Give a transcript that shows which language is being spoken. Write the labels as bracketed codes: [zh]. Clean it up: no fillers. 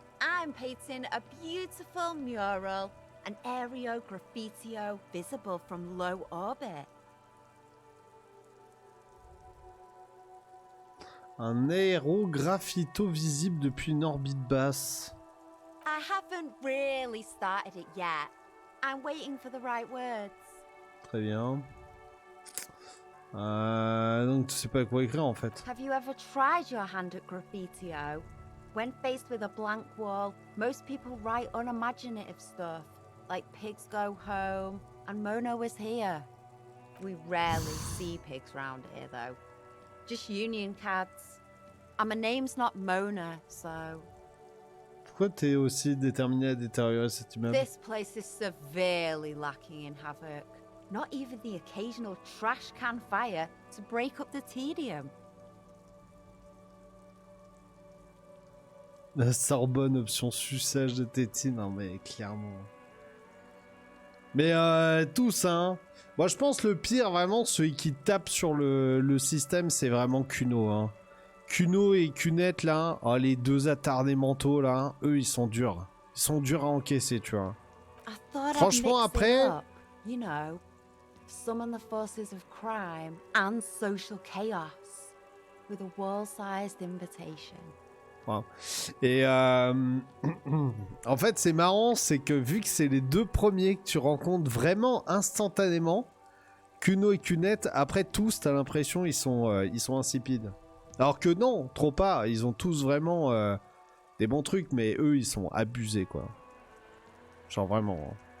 [en] I'm painting a beautiful mural, an aereo graffitio visible from low orbit. [fr] Un aérographito visible depuis une orbite basse. [en] I haven't really started it yet. I'm waiting for the right words. [fr] Très bien. Donc tu sais pas quoi écrire en fait. [en] Have you ever tried your hand at graffitio? When faced with a blank wall, most people write unimaginative stuff, like pigs go home and Mono is here. We rarely see pigs round here though. Just union cards. And my name's not Mona, so... [fr] Pourquoi t'es aussi déterminé à détériorer cet immeuble? [en] This place is severely lacking in havoc. Not even the occasional trash can fire to break up the tedium. [fr] La Sorbonne, option suçage de tétine, non mais clairement. Mais tous, hein. Moi je pense le pire, vraiment, celui qui tape sur le système, c'est vraiment Kuno, hein. Kuno et Kunette, là, oh, les deux attardés mentaux, là, eux, ils sont durs. Ils sont durs à encaisser, tu vois. Franchement, après... [en] You know, summon the forces of crime and social chaos with a wall-sized invitation. Wow. [fr] Et en fait, c'est marrant, c'est que vu que c'est les deux premiers que tu rencontres vraiment instantanément, Kuno et Kunette, après tous, t'as l'impression ils sont insipides. Alors que non, trop pas. Ils ont tous vraiment des bons trucs, mais eux, ils sont abusés, quoi. Genre vraiment. Hein.